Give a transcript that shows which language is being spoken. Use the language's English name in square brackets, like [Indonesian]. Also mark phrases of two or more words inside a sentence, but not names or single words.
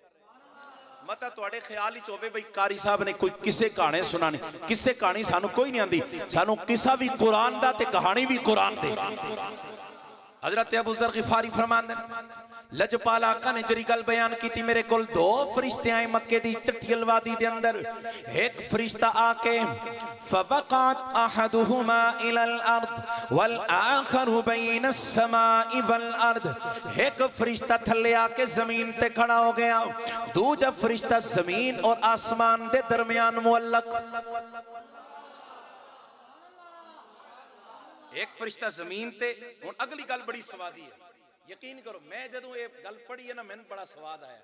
[Punjabi] متا تہاڈے خیال وچ ہووے بئی قاری صاحب نے کوئی کسے کہانی سنانی، کسے کہانی سانوں کوئی نہیں آندی، سانوں قصہ وی قرآن دا تے کہانی وی قرآن دے. حضرت ابو ذر غفاری فرماندے لجپال آقا نے جری گل بیان کی تھی، میرے کول دو فرشتے آئے مکے دی چٹیل وادی دے اندر. اک فرشتہ آ کے [Arabic] فوقعت أحدهما إلى الأرض والآخر بين السماء والأرض. [Punjabi] اک فرشتہ تھلے آ کے زمین تے کھڑا ہو گیا، دوجا فرشتہ زمین اور آسمان دے درمیان معلق. اک فرشتہ زمین تے. ہن اگلی گل بڑی سوادی ہے، یقین کرو میں جدوں یہ گل پڑھی ہے نا میں نے بڑا سواد آیا.